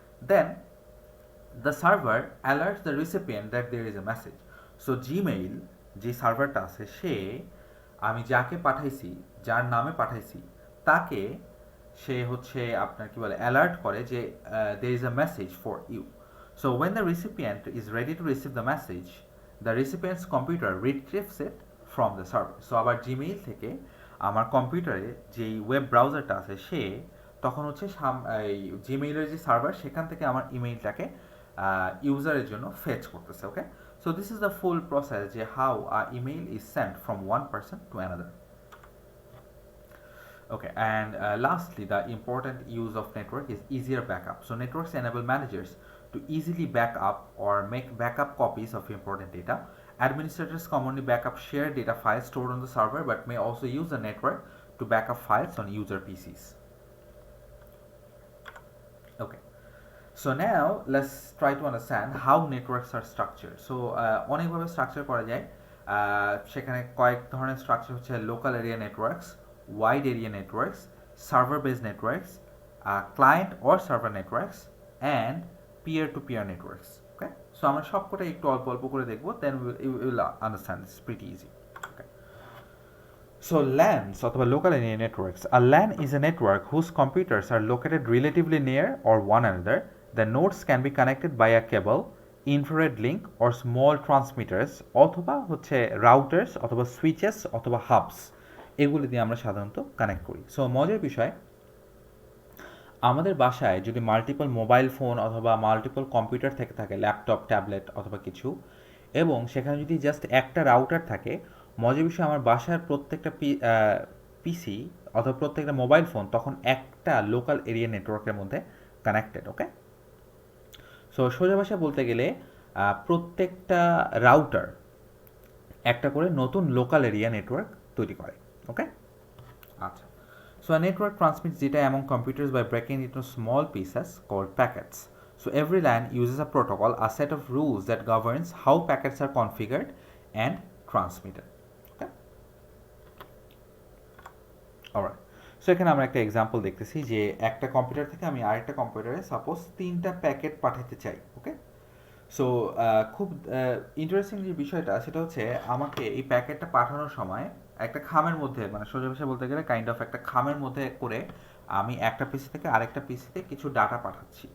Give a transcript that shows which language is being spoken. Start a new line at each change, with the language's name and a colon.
English: Then the server alerts the recipient that there is a message.
Bangla: So Gmail যে সার্ভারটা আছে, সে আমি যাকে পাঠাইছি, যার নামে পাঠাইছি, তাকে সে হচ্ছে আপনার কি বলে অ্যালার্ট করে যে
English: there is a message for you. So when the recipient is ready to receive the message, the recipient's computer retrieves it from the server.
Bangla: So আবার জিমেইল থেকে আমার কম্পিউটারে যেই ওয়েব ব্রাউজারটা আছে, সে তখন হচ্ছে এই জিমেইলের যে সার্ভার, সেখান থেকে আমার ইমেইলটাকে ইউজারের জন্য ফেচ করতেছে।
English: Okay, so this is the full process যে how a email is sent from one person to another. Okay, and lastly, the important use of network is easier backup. So networks enable managers to easily back up or make backup copies of important data. Administrators commonly backup shared data files stored on the server, but may also use the network to backup files on user PCs. Okay, so now let's try to understand how networks are structured.
Bangla: So অনেকভাবে structure করা যায়। সেখানে কয়েক ধরনের structure হচ্ছে
English: Local area networks, wide area networks, server-based networks, client or server networks, and peer-to-peer networks.
Bangla: Okay, so আমরা সবকটা একটু অল্প অল্প করে দেখব,
English: then you will understand. It's pretty easy. Okay, so LANs অথবা local area networks. A LAN is a network whose computers are located relatively near or one another. The nodes can be connected by a cable, infrared link, or small transmitters, অথবা হচ্ছে routers অথবা switches অথবা hubs।
Bangla: এগুলি দিয়ে আমরা সাধারণত connect করি। So মজার বিষয়, আমাদের বাসায় যদি মাল্টিপল মোবাইল ফোন অথবা মাল্টিপল কম্পিউটার থেকে থাকে, ল্যাপটপ, ট্যাবলেট অথবা কিছু, এবং সেখানে যদি জাস্ট একটা রাউটার থাকে, মজার বিষয় আমার বাসার প্রত্যেকটা পিসি অথবা প্রত্যেকটা মোবাইল ফোন তখন একটা লোকাল এরিয়া নেটওয়ার্কের মধ্যে কানেক্টেড। ওকে, সো সোজা ভাষা বলতে গেলে প্রত্যেকটা রাউটার একটা করে নতুন লোকাল এরিয়া নেটওয়ার্ক তৈরি করে। Okay, আচ্ছা।
English: So a network transmits data among computers by breaking it into small pieces called packets. So every LAN uses a protocol, a set of rules that governs how packets are configured and transmitted. Okay, alright.
Bangla: So এখানে আমরা একটা example দেখতেছি যে একটা computer থেকে আমি আরেকটা কম্পিউটারে সাপোজ 3টা প্যাকেট পাঠাতে চাই। ওকে, সো খুব ইন্টারেস্টিং যে বিষয়টা, সেটা হচ্ছে আমাকে এই প্যাকেটটা পাঠানোর সময় একটা খামের মধ্যে, মানে সোজা ভাষায় বলতে গেলে কাইন্ড অফ একটা খামের মধ্যে করে আমি একটা পিসি থেকে আরেকটা পিসিতে কিছু ডাটা পাঠাচ্ছি।